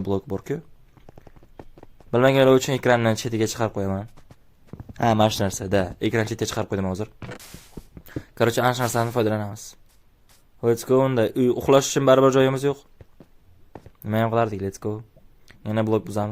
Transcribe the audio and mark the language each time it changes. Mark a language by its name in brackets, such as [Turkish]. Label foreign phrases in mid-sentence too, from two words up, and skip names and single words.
[Uzbek] Adda o'zining azilna blok bor-ku. Bilmaganlar uchun ekranni chetiga chiqarib qo'yaman. Ha, mana shu narsa-da. Ekran chetiga chiqarib qo'ydim hozir. Короче, ana shu narsadan foydalanamiz. [English] Let's go unda. [Uzbek] Uxlash uchun baribir joyimiz yo'q. Nima ham qilardik? [English] Let's go. [Uzbek] Yana blok buzamiz.